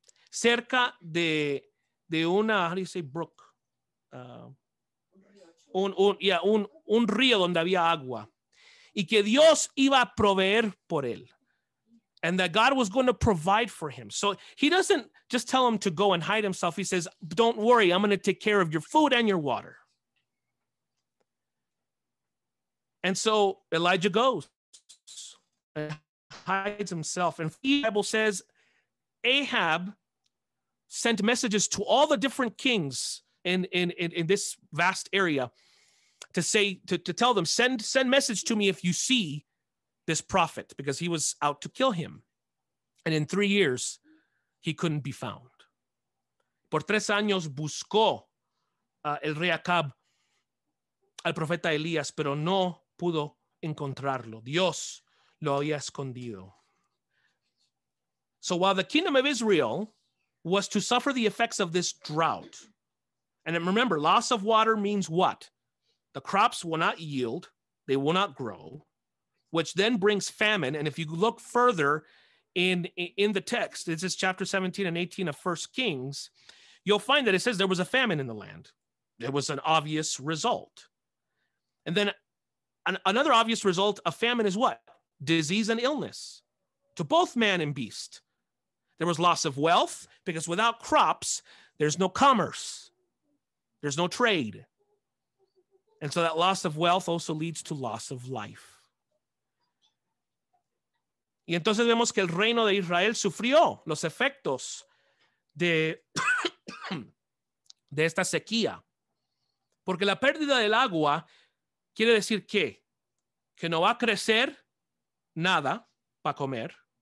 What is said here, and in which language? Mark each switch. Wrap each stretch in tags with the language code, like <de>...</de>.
<es>Cerca de una,</es> <en>how do you say brook?</en> <es>Un río donde había agua. Y que Dios iba a proveer por él.</es> <en>And that God was going to provide for him. So he doesn't just tell him to go and hide himself. He says, don't worry, I'm going to take care of your food and your water. And so Elijah goes and hides himself. And the Bible says Ahab sent messages to all the different kings in this vast area to say, to tell them, send message to me if you see this prophet, because he was out to kill him. And in 3 years, he couldn't be found.</en> <es>Por 3 años buscó el rey Acab al profeta Elías, pero no pudo encontrarlo. Dios lo había escondido.</es> <en>So while the kingdom of Israel was to suffer the effects of this drought, and remember, loss of water means what? The crops will not yield, they will not grow, which then brings famine. And if you look further in the text, this is chapter 17 and 18 of 1 Kings, you'll find that it says there was a famine in the land. There was an obvious result. And then another obvious result of famine is what? Disease and illness to both man and beast. There was loss of wealth, because without crops, there's no commerce. There's no trade. And so that loss of wealth also leads to loss of life.</en> <es>Y entonces vemos que el reino de Israel sufrió los efectos de esta sequía. Porque la pérdida del agua quiere decir que no va a crecer nada para comer.</es>